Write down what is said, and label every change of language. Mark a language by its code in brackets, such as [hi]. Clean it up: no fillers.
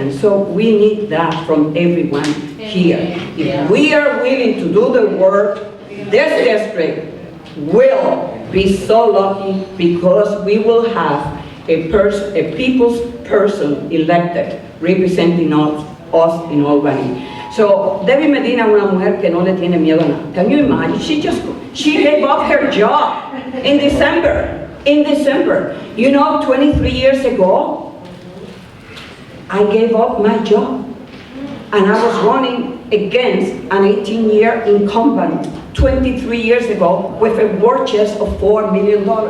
[en] So we need that from everyone here. If we are willing to do the work, this district will be so lucky because we will have a people's person elected representing us in Albany. [es] So Debbie Medina es una mujer que no le tiene miedo a nada. [en] Can you imagine? She gave up her job in December. You know, 23 years ago, I gave up my job. And I was running against an 18-year incumbent 23 years ago with a war chest of $4 million.